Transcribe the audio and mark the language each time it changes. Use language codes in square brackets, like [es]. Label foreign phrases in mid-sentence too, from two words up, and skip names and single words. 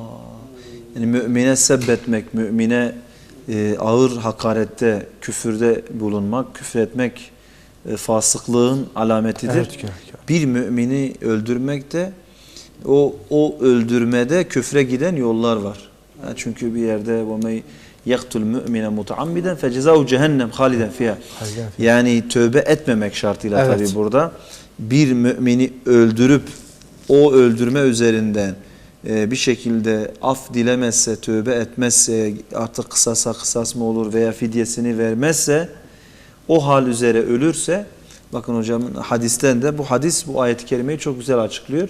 [tr] Yani mümine sebbetmek, mümine ağır hakarette, küfürde bulunmak, küfretmek fasıklığın alametidir. Evet, Bir mümini öldürmek de o öldürmede küfre giden yollar var. Yani çünkü bir yerde [ar] وَمَنْ يَقْتُلْ مُؤْمِنًا مُتَعَمِّدًا فَجَزَاهُ جهنم خالدا فيها. [tr] Yani tövbe etmemek şartıyla tabii burada. Bir mümini öldürüp o öldürme üzerinden bir şekilde af dilemezse, tövbe etmezse, artık kısasa kısas mı olur veya fidyesini vermezse, o hal üzere ölürse bakın hocamın hadisten de bu hadis bu ayet-i kerimeyi çok güzel açıklıyor.